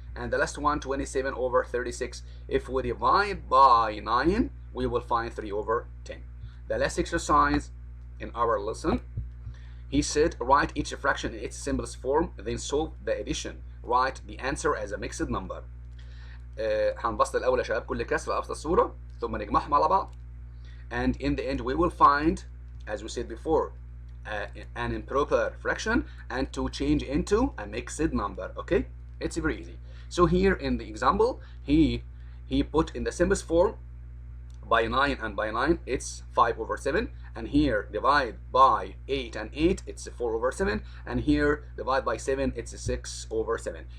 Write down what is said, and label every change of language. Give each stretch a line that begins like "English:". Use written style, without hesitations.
English: And the last one, 27 over 36. If we divide by 9, we will find 3 over 10. The last exercise in our lesson, he said, write each fraction in its simplest form, then solve the addition. Write the answer as a mixed number.
Arabic: هنبسط الأول يا شباب كل كسر أبسط الصورة ثم نجمعهم على بعض.
English: And in the end we will find, as we said before, an improper fraction and to change into a mixed number. Okay, it's very easy. So here in the example, he put in the simplest form by 9 and by 9 it's 5 over 7, and here divide by 8 and 8 it's 4 over 7, and here divide by 7 it's 6 over 7.